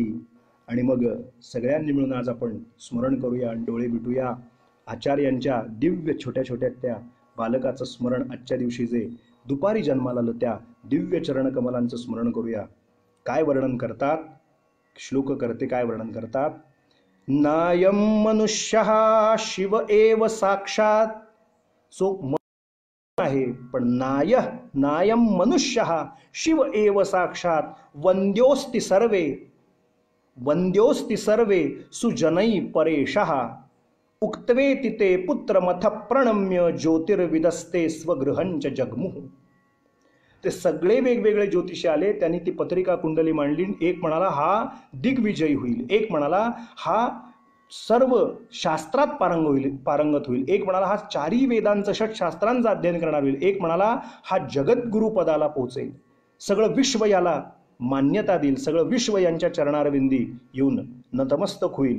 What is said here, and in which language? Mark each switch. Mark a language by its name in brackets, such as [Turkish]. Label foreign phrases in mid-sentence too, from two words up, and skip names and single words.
[Marathi] आणि मग सगळ्यांनी मिळून आज आपण स्मरण करूया आणि डोळे मिटूया आचार्यांच्या दिव्य छोट्या छोट्या त्या बालकाचं स्मरण. आजच्या दिवशी जे दुपारी जन्माला आलं त्या दिव्य चरणकमलांचं स्मरण करूया. काय वर्णन करतात श्लोक करते, काय वर्णन करतात? [Sanskrit] नायम मनुष्यः शिव एव साक्षात. [Marathi] सो आहे पण [Sanskrit] नायम मनुष्यः शिव एव साक्षात. वंद्योस्ति सर्वे सुजनै परेशः. उक्त्वेति ते पुत्रमथ प्रणम्य ज्योतिर्विदस्ते स्वगृहंच जगमुः. [Marathi] ते सगळे वेगवेगळे ज्योतिषी आले, त्यांनी ती पत्रिका कुंडली मांडली. एक म्हणाला हा दिग्विजयी होईल, एक म्हणाला हा सर्व शास्त्रात पारंगत होईल, एक म्हणाला हा चारी वेदांचं षटशास्त्रांचं अध्ययन करणार होईल, एक म्हणाला हा जगद्गुरु पदाला पोहोचेल, सगळं विश्व याला मान्यता देईल, सगळं विश्व यांच्या चरणारविंदी येऊन नतमस्तक होईल.